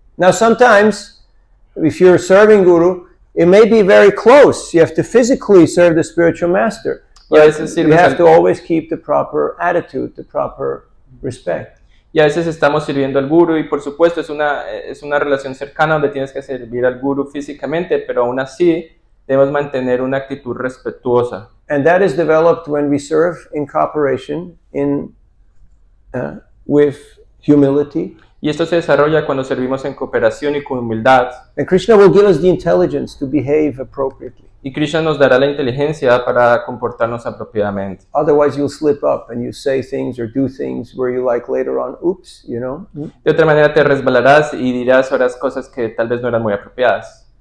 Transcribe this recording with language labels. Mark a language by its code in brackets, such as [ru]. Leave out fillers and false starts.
[en] Now, sometimes, if you're serving Guru, it may be very close. You have to physically serve the spiritual master. [es] Y a veces [en] You have to always keep the proper attitude, the proper respect. [es] Y a veces estamos sirviendo al guru y por supuesto es una relación cercana donde tienes que servir al guru físicamente, pero aún así debemos mantener una actitud respetuosa. [en] And that is developed when we serve in cooperation with humility. [es] Y esto se desarrolla cuando servimos en cooperación y con humildad. [en] And Krishna will give us the intelligence to behave appropriately. [es] Y Krishna nos dará la inteligencia para comportarnos apropiadamente. [en] Otherwise, you'll slip up and you say things or do things where you like later on, oops, you know. [es] De otra manera te resbalarás y dirás otras cosas que tal vez no eran muy apropiadas.